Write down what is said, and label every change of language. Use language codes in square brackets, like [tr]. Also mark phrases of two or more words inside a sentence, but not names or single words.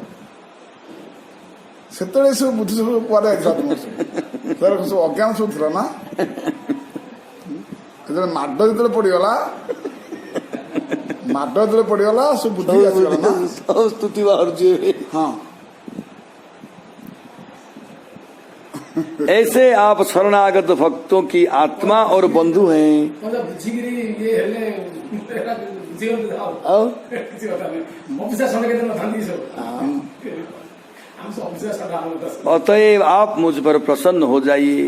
[or] ସେତେବେଳେ ସବୁ ବୁଦ୍ଧି ସବୁ କୁଆଡ଼େ ଯାଇଥିଲା ତୁମର ସବୁ ଅଜ୍ଞାନ ସବୁ ଥିଲା ନା। ଯେତେବେଳେ ମାଡ଼ ଯେତେବେଳେ ପଡ଼ିଗଲା ସବୁ ବୁଦ୍ଧି ଆସିଗଲା ନା ସ୍ତୁତି ବାହାରୁଛି। ହଁ [hi] ऐसे आप शरणागत भक्तों की आत्मा और बंधु हैं। अतएव आप मुझ पर प्रसन्न हो जाइए।